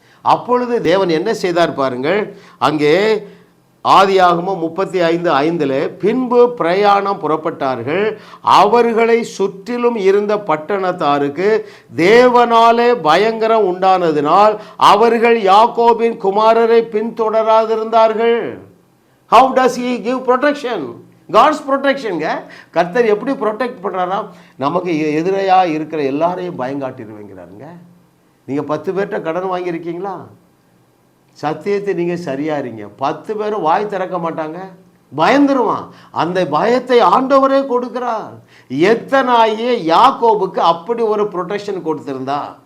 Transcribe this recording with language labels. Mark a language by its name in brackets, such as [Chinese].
[Tamil] அப்பொழுது தேவன் என்ன செய்தார் பாருங்கள். அங்கே ஆதியாகமம் 35:5 பின்பு பிரயாணம் புறப்பட்டார்கள். அவர்களை சுற்றிலும் இருந்த பட்டணத்தாருக்கு தேவனாலே பயங்கரம் உண்டானதினால் அவர்கள் யாக்கோபின் குமாரரை பின்தொடராதிருந்தார்கள். [English] How does he give protection? God's protectionங்க. [Tamil] கர்த்தர் எப்படி ப்ரொடெக்ட் பண்ணுறாராம்? நமக்கு எதிரையாக இருக்கிற எல்லாரையும் பயங்காட்டிடுவேங்கிறாருங்க. நீங்கள் 10 பேர்கிட்ட கடன் வாங்கியிருக்கீங்களா? சத்தியத்தை நீங்கள் சரியாக இருங்க, 10 பேரும் வாய் திறக்க மாட்டாங்க, பயந்துருவான். அந்த பயத்தை ஆண்டவரே கொடுக்கிறார். எத்தனாகிய யாக்கோபுக்கு அப்படி ஒரு ப்ரொடெக்ஷன் கொடுத்திருந்தா.